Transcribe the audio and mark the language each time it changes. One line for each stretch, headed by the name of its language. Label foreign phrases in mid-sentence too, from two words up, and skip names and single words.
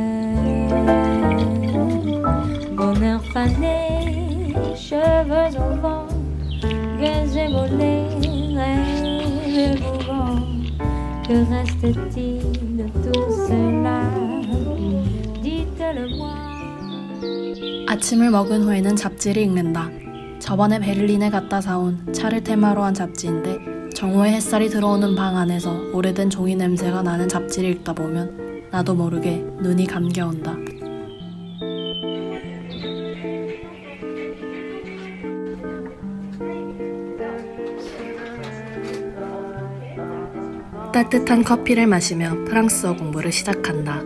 French: Bonheur fané, cheveux au vent, que j'ai volé, rêve émouvant. Que reste-t-il de tout cela? Dites-le-moi.
Korean: 아침을 먹은 후에는 잡지를 읽는다. 저번에 베를린에 갔다 사온 차를 테마로 한 잡지인데 정오에 햇살이 들어오는 방 안에서 오래된 종이 냄새가 나는 잡지를 읽다 보면 나도 모르게 눈이 감겨온다. 따뜻한 커피를 마시며 프랑스어 공부를 시작한다.